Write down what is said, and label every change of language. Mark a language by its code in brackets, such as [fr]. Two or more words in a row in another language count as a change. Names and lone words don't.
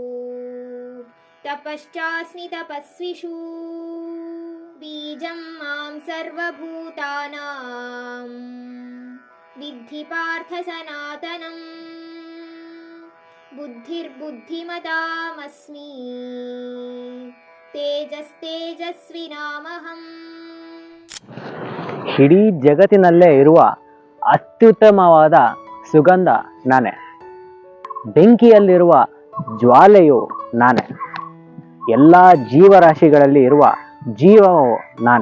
[sa] तपश्चास्मि तपस्विषु बीजं मां सर्वभूतानां विद्धि पार्थ सनातनम् बुद्धिर्बुद्धिमतामस्मि ತೇಜಸ್ವಿನಾಮಹಂ. [kn] ಇಡೀ ಜಗತ್ತಿನಲ್ಲೇ ಇರುವ ಅತ್ಯುತ್ತಮವಾದ ಸುಗಂಧ ನಾನೇ. ಬೆಂಕಿಯಲ್ಲಿರುವ ಜ್ವಾಲೆಯು ನಾನೇ. ಎಲ್ಲ ಜೀವರಾಶಿಗಳಲ್ಲಿ ಇರುವ ಜೀವವು ನಾನೇ.